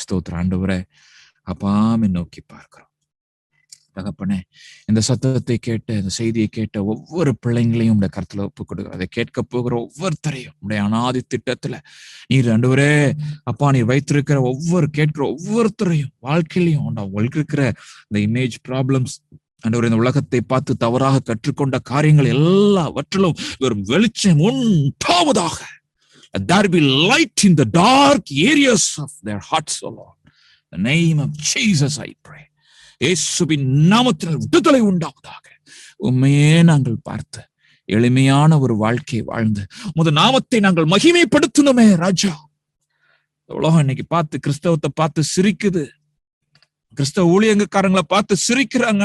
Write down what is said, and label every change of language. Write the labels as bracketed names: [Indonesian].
[Tamil] ஸ்தோத்திரம் ஆண்டவரே, அப்பாமை நோக்கி பார்க்கிறோம். தகப்பனே, இந்த சத்தத்தை கேட்ட, இந்த செய்தியை கேட்ட ஒவ்வொரு பிள்ளைங்களையும் உடைய கருத்துல ஒப்பு கொடுக்குற, அதை கேட்க போகிற ஒவ்வொருத்தரையும் உடைய அநாதி திட்டத்துல நீர் ஆண்டவரே அப்பா, நீர் வைத்திருக்கிற கேட்கிற ஒவ்வொருத்தரையும் வாழ்க்கையிலையும் உங்களுக்கு இருக்கிற இந்த இமேஜ் ப்ராப்ளம்ஸ், ஆண்டவரே, இந்த உலகத்தை பார்த்து தவறாக கற்றுக்கொண்ட காரியங்கள் எல்லாவற்றிலும் வெறும் வெளிச்சம் உண்டாவதாக. [English] There be light in the dark areas of their hearts, O Lord. In the name of Jesus I pray. [Tamil] இயேசுவின் நாமத்தில் விடுதலை உண்டாவதாக. உண்மையே நாங்கள் பார்த்து எளிமையான ஒரு வாழ்க்கை வாழ்ந்து உமது நாமத்தை நாங்கள் மகிமைப்படுத்தணுமே ராஜா. உலகம் இன்னைக்கு பார்த்து கிறிஸ்தவத்தை பார்த்து சிரிக்குது. கிறிஸ்தவ ஊழியக்காரங்களை பார்த்து சிரிக்கிறாங்க.